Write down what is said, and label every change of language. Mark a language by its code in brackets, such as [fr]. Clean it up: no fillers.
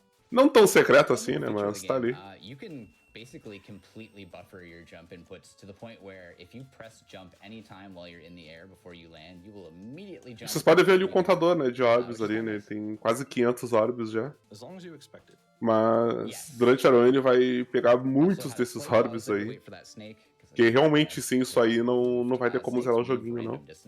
[pt] Não tão secreto assim, né, mas tá ali. [en] Basically completely buffer your jump inputs to the point where if you press jump anytime while you're in the air before you land, you will immediately jump. [pt] Vocês podem ver ali o contador, né, de orbes ali, né? Tem quase 500 orbes já. Mas durante a run ele vai pegar muitos desses orbes aí. Porque realmente sim, isso aí não vai ter como zerar o joguinho, não.